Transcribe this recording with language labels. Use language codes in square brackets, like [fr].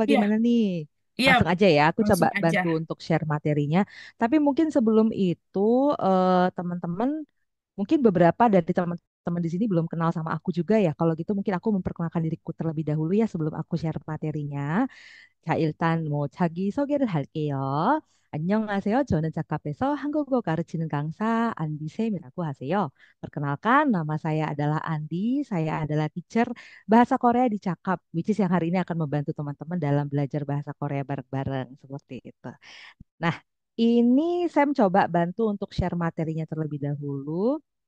[id] Iya, bagaimana nih? iya, Langsung aja ya, aku coba langsung aja. bantu untuk share materinya. Tapi mungkin sebelum itu, teman-teman, mungkin beberapa dari teman-teman di sini belum kenal sama aku juga ya. Kalau gitu mungkin aku memperkenalkan diriku terlebih dahulu ya sebelum aku share materinya. [ko] 자, 일단 뭐 자기소개를 할게요. 안녕하세요. 저는 자카페에서 한국어 가르치는 강사 안디쌤이라고 하세요. [id] Perkenalkan, nama saya adalah Andi. Saya adalah teacher bahasa Korea di Cakap, [en] which is [id] yang hari ini akan membantu teman-teman dalam belajar bahasa Korea bareng-bareng seperti itu. Nah, ini Sam coba bantu untuk share materinya terlebih dahulu.